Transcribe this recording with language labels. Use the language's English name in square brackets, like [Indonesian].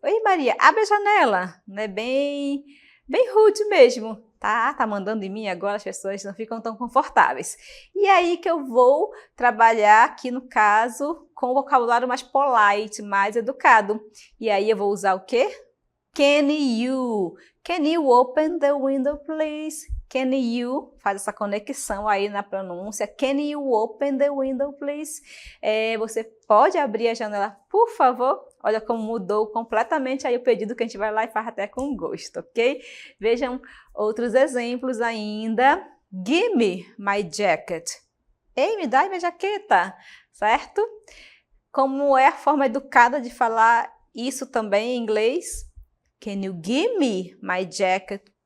[Portuguese] Ei Maria, abre a janela. Né? Bem rude mesmo, tá? Tá mandando em mim agora, as pessoas não ficam tão confortáveis. E aí que eu vou trabalhar aqui no caso com o vocabulário mais polite, mais educado. E aí eu vou usar o quê? [English] Can you open the window, please? Can you, [Portuguese] faz essa conexão aí na pronúncia. [English] Can you open the window, please? [Portuguese] Você pode abrir a janela, por favor? Olha como mudou completamente aí o pedido que a gente vai lá e faz até com gosto, ok? Vejam outros exemplos ainda. [English] Give me my jacket. [Portuguese] Ei, me dá minha jaqueta, certo? Como é a forma educada de falar isso também em inglês? [English] Can you give me my jacket,